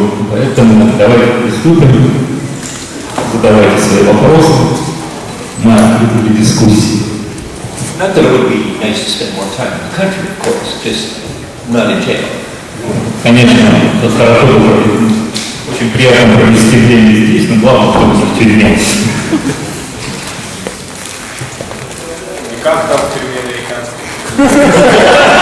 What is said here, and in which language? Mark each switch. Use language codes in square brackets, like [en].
[ru] Поэтому давайте приступим. Задавайте свои вопросы. Мы открыты дискуссии. [en] Not that it would be nice to spend more time in the country, of course, just not in jail. [ru] Конечно, это хорошо было. Очень приятно провести время здесь, но главное, чтобы в тюрьме. И как там в тюрьме американской?